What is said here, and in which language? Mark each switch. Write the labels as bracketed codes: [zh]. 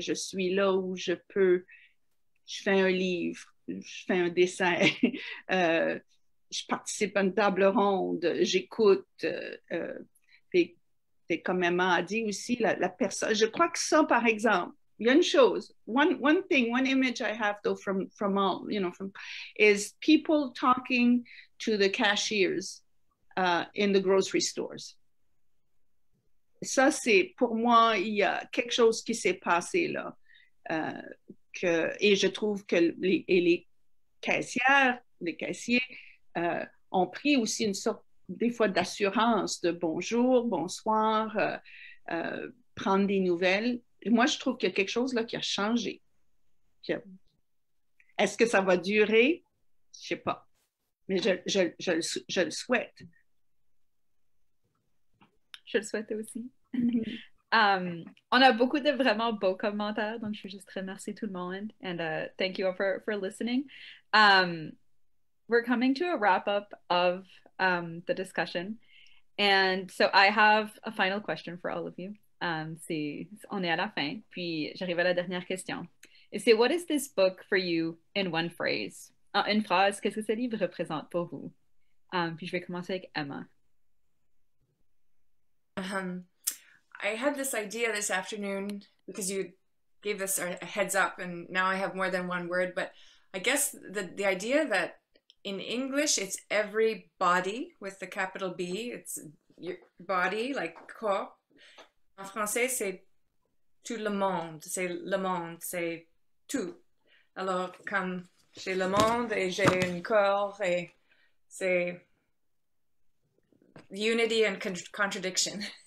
[fr] Je suis là où je peux. Je fais un livre, je fais un dessin, je participe à une table ronde, j'écoute. Et comme Emma a dit aussi, la personne. Je crois que ça, par exemple, il y a une chose. [en] One image I have though from all, is people talking to the cashiers in the grocery stores. [fr] Ça, c'est pour moi, il y a quelque chose qui s'est passé là. Et je trouve que les caissières, les caissiers ont pris aussi une sorte, des fois, d'assurance de bonjour, bonsoir, prendre des nouvelles. Et moi, je trouve qu'il y a quelque chose là qui a changé. Est-ce que ça va durer? Je ne sais pas. Mais je le souhaite. Je le souhaite aussi. On a beaucoup de vraiment beaux commentaires, donc je veux juste remercier tout le monde. [en] And thank you all for listening. We're coming to a wrap-up of the discussion. And so I have a final question for all of you. [fr] On est à la fin, puis j'arrive à la dernière question. Et c'est [en] What is this book for you in one phrase? [fr] En une phrase, qu'est-ce que ce livre représente pour vous? Puis je vais commencer avec Emma. [en] I had this idea this afternoon because you gave us a heads up and now I have more than one word, but I guess the idea that in English it's every body with the capital B, it's your body, like corps. [fr] En français, c'est tout le monde, c'est tout. Alors, comme j'ai le monde et j'ai un corps et c'est [en] unity and contradiction.